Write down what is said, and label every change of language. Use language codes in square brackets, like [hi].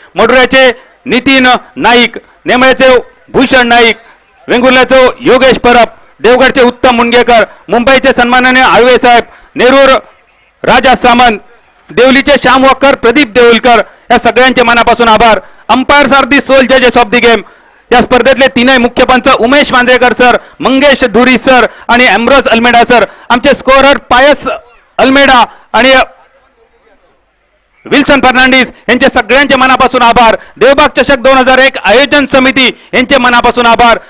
[mr] मडुऱ्याचे नितीन नाईक, नेमळ्याचे भूषण नाईक, वेंगुर्ल्याचे योगेश परब, देवगडचे उत्तम मुंडगेकर, मुंबईचे सन्माननीय आळवे साहेब, नेरूर राजा सामंत, देवलीचे श्याम वक्कर, प्रदीप देऊलकर या सगळ्यांचे मनापासून आभार. [en] Umpires are the soul जजेस of the game. [mr] या स्पर्धेतले 3 मुख्य पंच उमेश मांजरेकर सर, मंगेश धुरी सर आणि एम्ब्रोज अल्मेडा सर. आमचे स्कोरर पायस अल्मेडा आणि विल्सन फर्नांडिस यांचे सगळ्यांचे मनापासून आभार. देवबाग चषक 2001 आयोजन समिती यांचे मनापासून आभार.